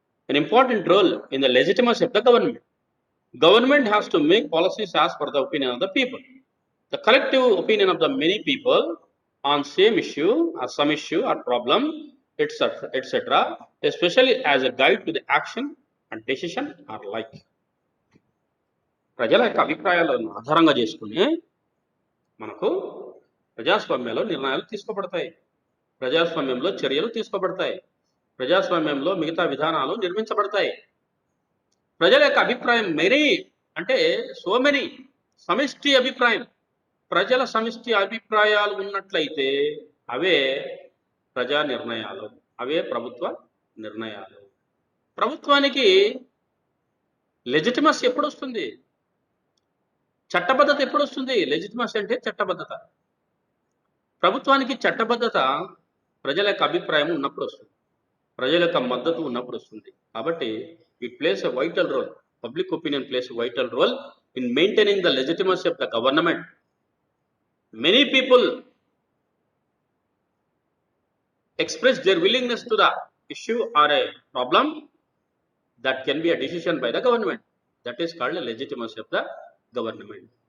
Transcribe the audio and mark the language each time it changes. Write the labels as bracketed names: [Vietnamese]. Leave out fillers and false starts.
[English] An important role in the legitimacy of the government. Government has to make policies as per the opinion of the people. The collective opinion of the many people on same issue or some issue or problem, etc., especially as a guide to the action and decision are like. [Telugu] ప్రజల యొక్క అభిప్రాయాలను ఆధారంగా చేసుకుని మనకు ప్రజాస్వామ్యంలో నిర్ణయాలు తీసుకోబడతాయి, ప్రజాస్వామ్యంలో చర్యలు తీసుకోబడతాయి, ప్రజాస్వామ్యంలో మిగతా విధానాలు నిర్మించబడతాయి. ప్రజల యొక్క అభిప్రాయం మెనీ అంటే సో మెనీ, సమిష్టి అభిప్రాయం, ప్రజల సమిష్టి అభిప్రాయాలు ఉన్నట్లయితే అవే ప్రజా నిర్ణయాలు, అవే ప్రభుత్వ నిర్ణయాలు. ప్రభుత్వానికి లెజిటిమసీ ఎప్పుడు వస్తుంది? చట్టబద్ధత ఎప్పుడు వస్తుంది? లెజిటిమసీ అంటే చట్టబద్ధత. ప్రభుత్వానికి చట్టబద్ధత ప్రజల యొక్క అభిప్రాయం ఉన్నప్పుడు వస్తుంది, ప్రజల యొక్క మద్దతు ఉన్నప్పుడు వస్తుంది. [English] కాబట్టి it plays a vital role. Public opinion plays a vital role in maintaining the legitimacy of the government. Many people express their willingness to the issue or a problem that can be a decision by the government. That is called a legitimacy of the government.